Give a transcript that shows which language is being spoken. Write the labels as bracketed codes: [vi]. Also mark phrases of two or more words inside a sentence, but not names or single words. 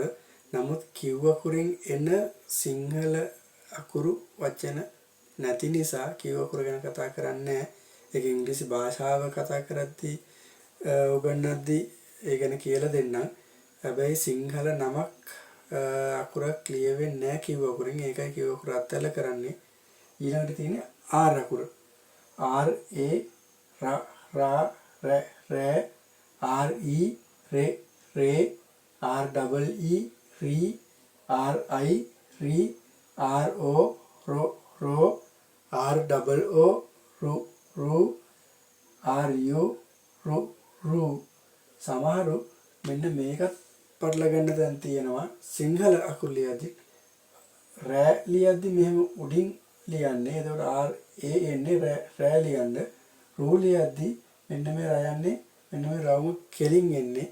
[si] නමුත් Q අකුරෙන් එන සිංහල අකුරු වචන නැති නිසා Q අකුර ගැන කතා කරන්නේ නැහැ. ඒක ඉංග්‍රීසි භාෂාව කතා කරද්දී උගන්වද්දී ඒ ගැන කියලා දෙන්නම්. හැබැයි සිංහල නමක් අකුරක් ලියවෙන්නේ නැහැ Q අකුරෙන්. ඒකයි Q අකුර අත්හැරලා කරන්නේ. ඊළඟට තියෙන්නේ R අකුර. [en] R A ra re R E re R double E re R I re R O ro R double O ru R U ru [si] සමහරු මෙන්න මේකත් පටල ගන්න දැන් තියෙනවා. සිංහල අකුරු ලියද්දි රෑ ලියද්දි මෙහෙම උඩින් ලියන්නේ. එතකොට R A එන්නේ රෑ ලියන්න. රු ලියද්දි මෙන්න මේ රා යන්නේ මෙන්න මේ රවුම කෙලින් එන්නේ.